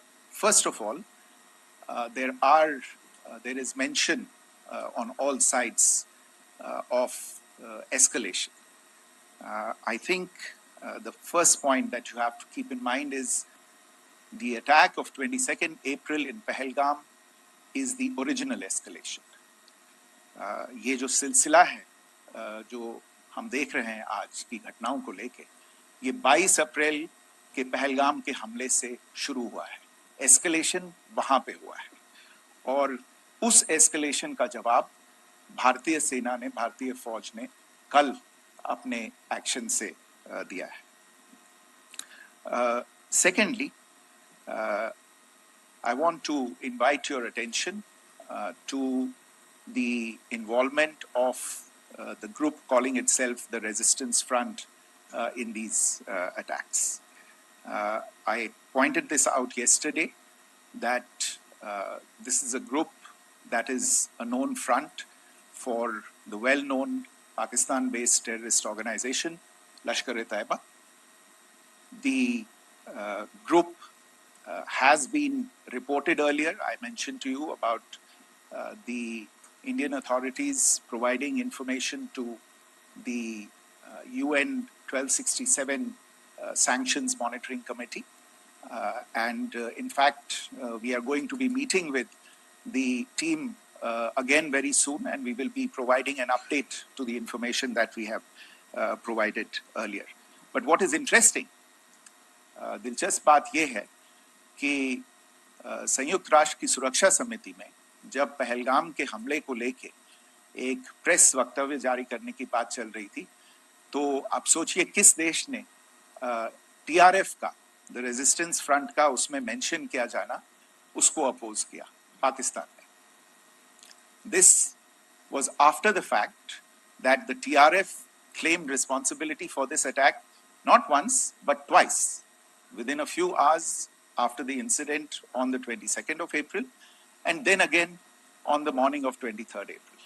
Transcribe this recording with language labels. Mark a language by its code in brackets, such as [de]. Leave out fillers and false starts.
[en] First of all, there is mention on all sides of escalation. I think the first point that you have to keep in mind is the attack of 22nd April in Pahalgam is the original escalation. [hi] ये जो सिलसिला है जो हम देख रहे हैं आज की घटनाओं को लेके, ये 22 अप्रैल के पहलगाम के हमले से शुरू हुआ है. एस्केलेशन वहां पे हुआ है और उस एस्केलेशन का जवाब भारतीय सेना ने, भारतीय फौज ने कल अपने एक्शन से दिया है. [en] Secondly, I want to invite your attention to the involvement of the group calling itself the Resistance Front in these attacks. I pointed this out yesterday that this is a group that is a known front for the well-known Pakistan-based terrorist organization, Lashkar-e-Taiba. The group has been reported earlier. I mentioned to you about the Indian authorities providing information to the UN 1267 Sanctions Monitoring Committee. In fact, we are going to be meeting with the team again very soon, and we will be providing an update to the information that we have provided earlier. But what is interesting, [hi] दिलचस्प बात यह है कि संयुक्त राष्ट्र की सुरक्षा समिति में जब पहलगाम के हमले को लेके एक प्रेस वक्तव्य जारी करने की बात चल रही थी, तो आप सोचिए किस देश ने टीआरएफ का, द रेजिस्टेंस फ्रंट का उसमें मेंशन किया जाना, उसको अपोज किया, पाकिस्तान ने. [en] This was after the fact that the TRF claimed responsibility for this attack not once but twice, within a few hours after the incident on the 22nd of April, and then again on the morning of 23rd April.